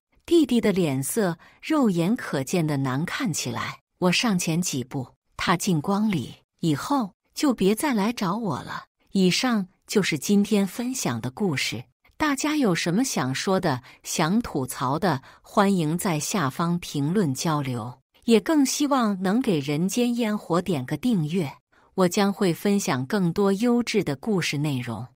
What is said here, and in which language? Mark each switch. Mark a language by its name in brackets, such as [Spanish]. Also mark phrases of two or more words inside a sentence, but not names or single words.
[Chinese] 弟弟的臉色肉眼可見的難看起來。我上前幾步，踏進光裡：“以後就別再來找我了。” 以上就是今天分享的故事。大家有什麼想說的、想吐槽的，歡迎在下方評論交流。也更希望能給人間煙火點個訂閱，我將會分享更多優質的故事內容。